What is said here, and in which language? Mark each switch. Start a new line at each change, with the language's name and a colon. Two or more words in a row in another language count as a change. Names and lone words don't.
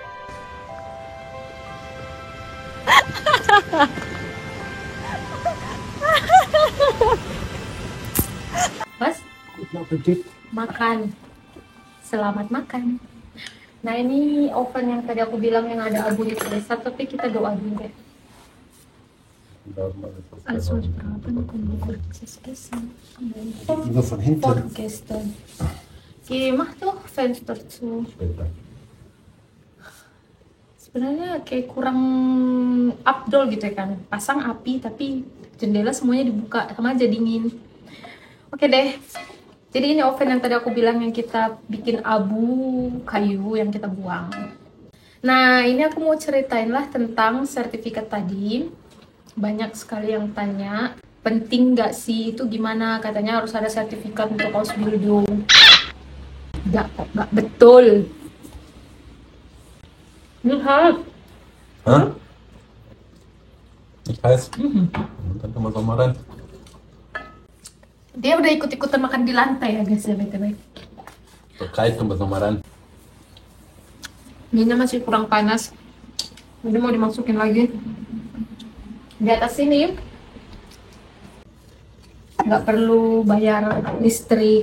Indonesian: Mas, makan. Selamat makan. Nah ini oven yang tadi aku bilang yang ada abu di tulisan, tapi kita doa dulu deh.
German: Also ich brauche ein kurzes Essen. Vor gestern. Mach doch Fenster zu.
Indonesian: Sebenarnya kayak kurang afdol gitu ya kan. Pasang api tapi jendela semuanya dibuka, sama aja dingin. Oke deh. Jadi ini oven yang tadi aku bilang yang kita bikin abu kayu yang kita buang. Nah ini aku mau ceritain lah tentang sertifikat tadi. Banyak sekali yang tanya, penting nggak sih itu gimana? Katanya harus ada sertifikat untuk Ausbildung. Nggak betul. Lihat. Hah?
German: Ich heiß. Dann können wir es auch mal rein.
Indonesian: Dia udah ikut-ikutan makan di lantai ya guys ya, btw. Terkait tempat lamaran. Minyak masih kurang panas. Jadi mau dimasukin lagi. Di atas sini nggak perlu bayar listrik.